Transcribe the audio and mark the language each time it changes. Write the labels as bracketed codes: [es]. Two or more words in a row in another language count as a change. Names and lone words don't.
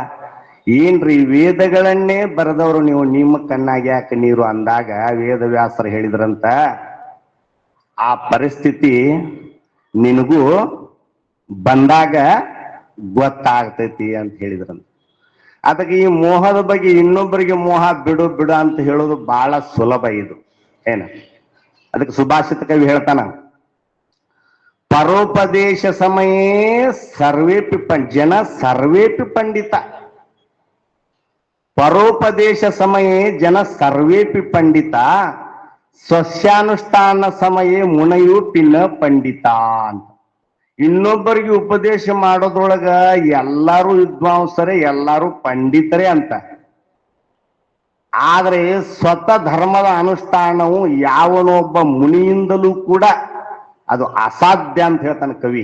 [kn] ಅವಾಗ ಏನ್ರಿ ವೇದಗಳನ್ನೇ ಬರೆದವರು ನೀವು ನಿಮ್ಮ ಕಣ್ಣಾಗ ಯಾಕೆ ನೀರು ಅಂದಾಗ ವೇದವ್ಯಾಸರು ಹೇಳಿದ್ರಂತ ಆ ಪರಿಸ್ಥಿತಿ ನಿನಗೂ ಬಂದಾಗ ಗೊತ್ತಾಗ್ತೈತಿ ಅಂತ ಹೇಳಿದ್ರಂತ. ಅದಕ್ಕೆ ಈ ಮೋಹದ ಬಗ್ಗೆ ಇನ್ನೊಬ್ಬರಿಗೆ ಮೋಹ ಬಿಡು ಬಿಡು ಅಂತ ಹೇಳೋದು ಬಹಳ ಸುಲಭ. ಇದು ಏನ ಅದಕ್ಕೆ ಸುಭಾಷಿತ ಕವಿ ಹೇಳ್ತಾನ, [sa] ಪರೋಪದೇಶ ಸಮಯೇ ಸರ್ವೇಪಿ ಜನ ಸರ್ವೇಪಿ ಪಂಡಿತ, ಪರೋಪದೇಶ ಸಮಯೇ ಜನ ಸರ್ವೇಪಿ ಪಂಡಿತ, ಸ್ವಸ್ಯಾನುಷ್ಠಾನ ಸಮಯೇ ಮುನಯೋಪಿ ನ ಪಂಡಿತ ಅಂತ. [kn] ಇನ್ನೊಬ್ಬರಿಗೆ ಉಪದೇಶ ಮಾಡೋದ್ರೊಳಗ ಎಲ್ಲಾರು ವಿದ್ವಾಂಸರೇ, ಎಲ್ಲಾರು ಪಂಡಿತರೇ ಅಂತ. ಆದ್ರೆ ಸ್ವತಃ ಧರ್ಮದ ಅನುಷ್ಠಾನವು ಯಾವನೊಬ್ಬ ಮುನಿಯಿಂದಲೂ ಕೂಡ ಅದು ಅಸಾಧ್ಯ ಅಂತ ಹೇಳ್ತಾನೆ ಕವಿ.